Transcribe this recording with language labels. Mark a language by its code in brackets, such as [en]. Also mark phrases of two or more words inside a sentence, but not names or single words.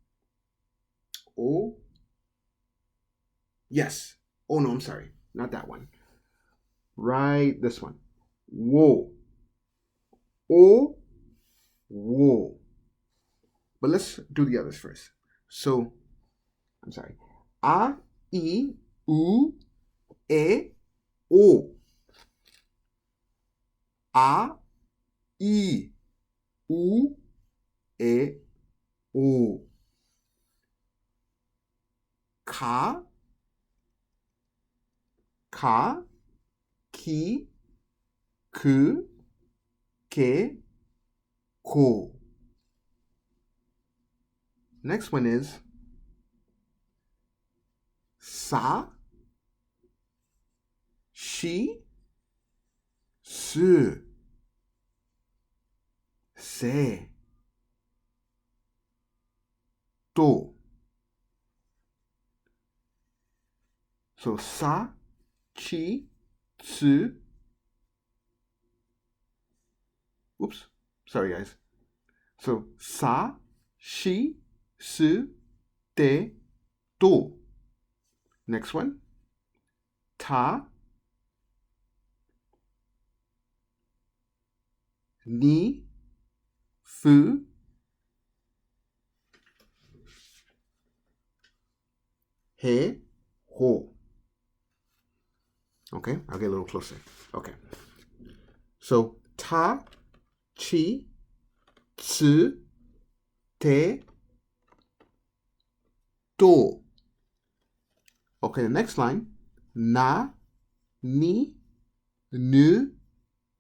[en] O. Yes. Oh, no, I'm sorry. Not that one. Right, this one. Wo. [ja] O, wo. [en] But let's do the others first. So, I'm sorry. [ja] A, I, U, E, O. A, I, U, E, O. Ka, ki, ku, ke, ko. [en] Next one is [ja] sa, shi, su, se, to. So sa, chi, su. [en] Oops, sorry guys. [ja] So sa, shi, su, te, to. [en] Next one. [ja] Ta, ni, fu, he, ho. [en] Okay, I'll get a little closer. Okay. So [ja] ta, chi, tsu, te, to. [en] Okay, the next line. [ja] Na, ni, nu,